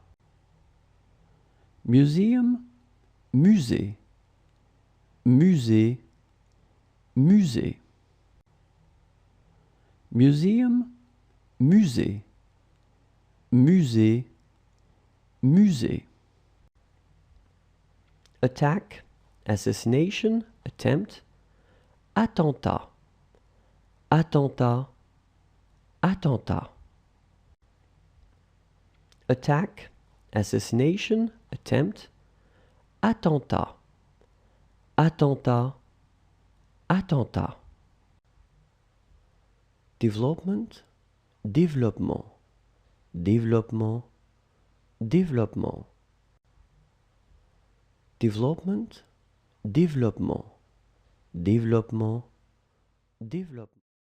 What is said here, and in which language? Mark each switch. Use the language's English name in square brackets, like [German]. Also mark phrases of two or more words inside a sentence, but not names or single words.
[French] Museum, musée, musée, musée. Museum, musée, musée, musée. [English] Attack, assassination, attempt, [French] attentat, attentat, attentat. [English] Attack, assassination, attempt, [French] attentat, attentat, attentat. [English] Development, [French] développement, développement, développement. Development, développement, développement, développement.